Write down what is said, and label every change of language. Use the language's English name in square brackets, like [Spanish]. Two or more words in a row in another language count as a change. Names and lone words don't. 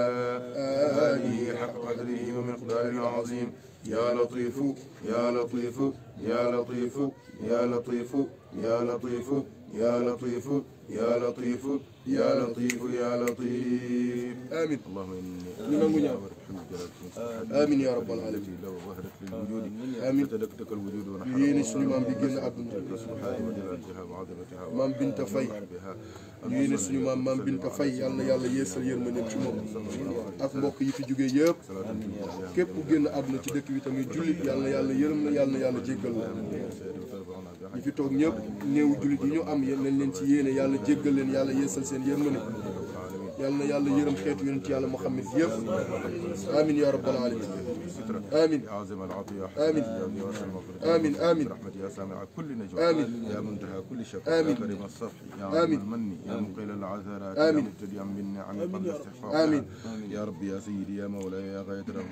[Arabic] آله حق قدره ومقدار عظيم يا لطيف يا لطيف يا لطيف يا لطيف يا لطيف يا لطيف يا لطيف يا لطيف يا لطيف آمين اللهم إني آمين يا رب العالمين لو ظهرت للوجود آمين تدكتك الوجود ونحن [Wolof] yéene suñu maam bi génn àdduna maam Binta Faye yéene suñu maam Binta Faye yal na yàlla yeesal yërmandeem ci moom ak mbokk yi fi jógee yëpp képp ku génn àdduna ci dëkk bi tamit jullit yal na yàlla yërëm na yal na yàlla jéggal la ñi fi toog ñëpp néewu jullit yi ñu am yéen nañ leen ci yéene yàlla jéggal leen yàlla yeesal seen yërmande yal na yàlla yërëm xeetu yonent yàlla Muhammad yëpp [Arabic] آمين يا رب العالمين آمين عظيم العطية آمين آمين آمين رحمتي يا سامع كل نجوى آمين يا منتهى كل شر آمين يا كريم الصفح يا عظيم المن يا مقيل العثرات يا آمين مبتدئا بالنعم قبل استحقاقها آمين يا ربي يا سيدي يا مولاي يا غاية الرغبة